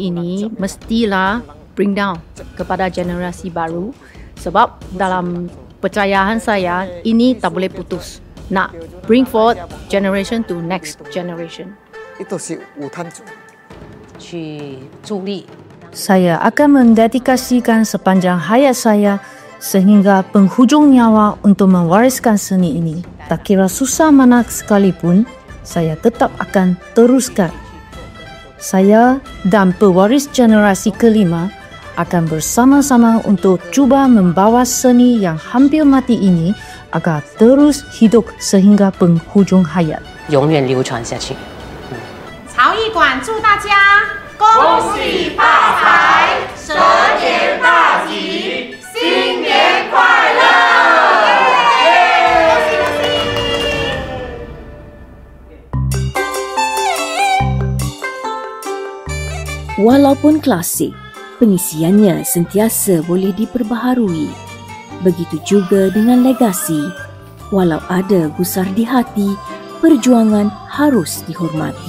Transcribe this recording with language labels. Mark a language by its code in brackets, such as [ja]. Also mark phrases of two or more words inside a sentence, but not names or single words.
[ms] ini mestilah [en] bring down [ms] kepada generasi baru, sebab dalam percayaan saya ini tak boleh putus. [en] nak bring forward generation to next generation. [ms] Itu si Wutan [zh] 去助力。 [ms] Saya akan mendedikasikan sepanjang hayat saya sehingga penghujung nyawa untuk mewariskan seni ini. Tak kira susah mana sekalipun, saya tetap akan teruskan. Saya dan pewaris generasi kelima akan bersama-sama untuk cuba membawa seni yang hampir mati ini agar terus hidup sehingga penghujung hayat. [zh] 永远流传下去。陶艺馆祝大家恭喜发财，蛇年大吉，新年快乐！恭喜恭喜！ [ms] Walaupun klasik, pengisiannya sentiasa boleh diperbaharui. Begitu juga dengan legasi. Walau ada gusar di hati, perjuangan harus dihormati.